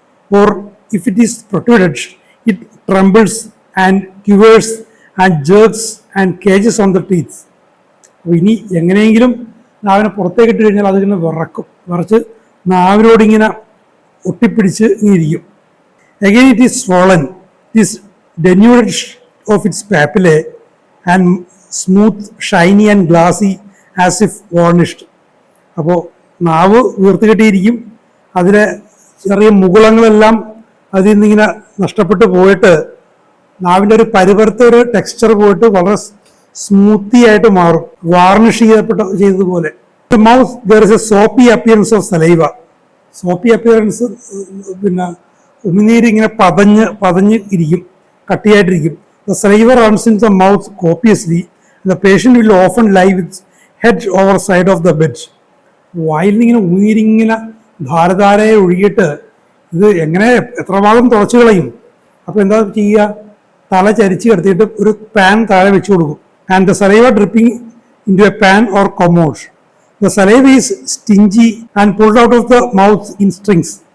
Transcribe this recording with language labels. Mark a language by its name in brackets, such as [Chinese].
[English] Or if it is protruded it trembles and quivers and jerks and cages on the teeth. [Malayalam] അപ്പോൾ ഇനി എങ്ങനെയെങ്കിലും നാവിനെ പുറത്തേക്ക് ഇട്ട് കഴിഞ്ഞാൽ അതിങ്ങനെ വിറച്ച് നാവിനോടിങ്ങനെ ഒട്ടിപ്പിടിച്ച് ഇരിക്കും. [English] Again it is swollen, it is denuded of its papillae and smooth, shiny and glassy as if varnished. [Malayalam] അപ്പോൾ നാവ് വീർത്തുകെട്ടിയിരിക്കും, അതിലെ ചെറിയ മുകുളങ്ങളെല്ലാം അതിൽ നിന്നിങ്ങനെ നഷ്ടപ്പെട്ടു പോയിട്ട് നാവിൻ്റെ ഒരു പരുപരത്തെ ഒരു ടെക്സ്ചർ പോയിട്ട് വളരെ സ്മൂത്തി ആയിട്ട് മാറും, വാർണിഷ് ചെയ്തതുപോലെ. [English] The mouth there is a soapy appearance of saliva. [Malayalam] Soapy appearance, പിന്നെ ഉമിനീര് ഇങ്ങനെ പതഞ്ഞ് ഇരിക്കും, കട്ടിയായിട്ടിരിക്കും. [English] The saliva runs in the mouth copiously The patient will often lie with head over side of the bed. [Malayalam] വായിൽ നിന്ന് ഇങ്ങനെ ഉയരിങ്ങനെ ധാരധാരയെ ഒഴുകിയിട്ട് ഇത് എങ്ങനെ എത്ര ഭാഗം തുളച്ചു കളയും. അപ്പോൾ എന്താ ചെയ്യുക, തല ചരിച്ച് കിടത്തിയിട്ട് ഒരു പാൻ താഴെ വെച്ച് കൊടുക്കും. [English] And the saliva dripping into a pan or commode. The saliva is stringy and pulled out of the mouth in strings.